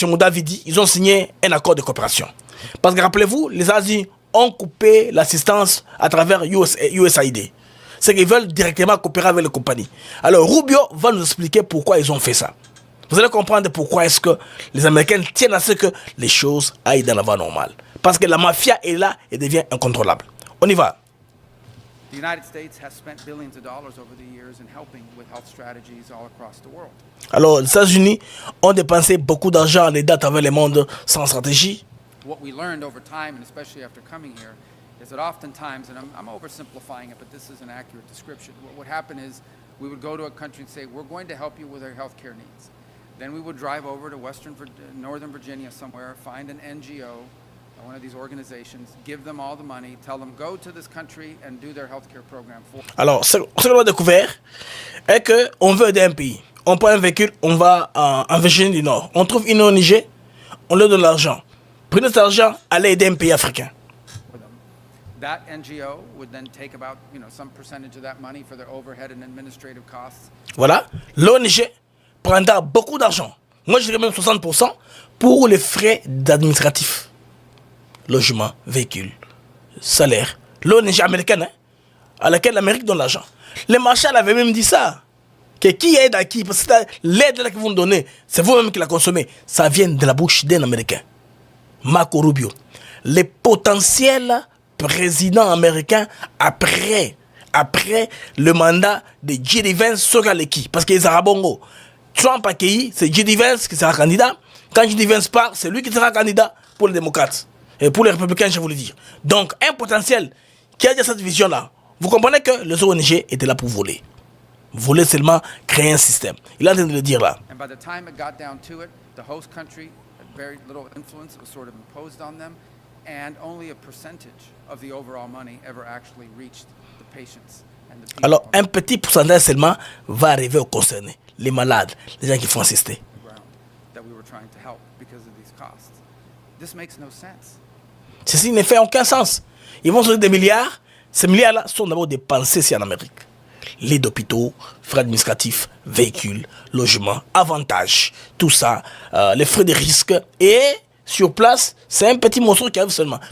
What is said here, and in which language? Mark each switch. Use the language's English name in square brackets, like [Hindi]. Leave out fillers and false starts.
[French] Moudavidi, ils ont signé un accord de coopération. Parce que rappelez-vous, les États-Unis ont coupé l'assistance à travers USAID. C'est qu'ils veulent directement coopérer avec les compagnies. Alors Rubio va nous expliquer pourquoi ils ont fait ça. Vous allez comprendre pourquoi est-ce que les Américains tiennent à ce que les choses aillent dans la voie normale. Parce que la mafia est là et devient incontrôlable. On y va. [English] The United States has spent billions of dollars over the years in helping with health strategies all across the world. [French] Alors, les États-Unis ont dépensé beaucoup d'argent en aidant à travers le monde sans stratégie. [English] What we learned over time, and especially after coming here, is that oftentimes, and I'm oversimplifying it, but this is an accurate description, what would happen is we would go to a country and say, we're going to help you with your health care needs. Then we would drive over to Northern Virginia somewhere, find an NGO, one of these organizations, give them all the money, tell them go to this country and do their healthcare program for. [French] Alors, ce qu'on a découvert est que on veut aider un pays. On prend un véhicule, on va en Virginie du Nord. On trouve une ONG, on leur donne l'argent. Prenez cet argent, allez aider un pays africain. [English] That NGO would then take about, some percentage of that money for their overhead and administrative costs. [French] Voilà, l'ONG prendra beaucoup d'argent. Moi, je dirais même 60% pour les frais administratifs. Logement, véhicule, salaire. L'ONG américaine, à laquelle l'Amérique donne l'argent. Les Marshall avaient même dit ça. Que qui aide à qui? Parce que l'aide qu'ils vont donner, c'est vous-même qui la consommez. Ça vient de la bouche d'un Américain. Marco Rubio. Les potentiels présidents américains après le mandat de J.D. Vance sera les qui? Parce qu'ils sont bongo. Trump a accueilli, c'est J.D. Vance qui sera candidat. Quand J.D. Vance part, c'est lui qui sera candidat pour les démocrates. Et pour les républicains, je voulais dire. Donc, un potentiel qui a déjà cette vision-là. Vous comprenez que les ONG étaient là pour voler. Voler seulement, créer un système. Il est en train de le dire là. [English] And by the time it got down to it, the host country had very little influence. It was sort of imposed on them. And only a percentage of the overall money ever actually reached the patients. [French] Alors, un petit pourcentage seulement va arriver aux concernés. Les malades, les gens qui font assister. [English] That we were trying to help because of these costs. This makes no sense. [French] Ceci ne fait aucun sens. Ils vont sortir des milliards. Ces milliards-là sont d'abord dépensés ici en Amérique. Les d'hôpitaux, frais administratifs, véhicules, logements, avantages, tout ça, les frais de risque. Et sur place, c'est un petit morceau qui arrive seulement.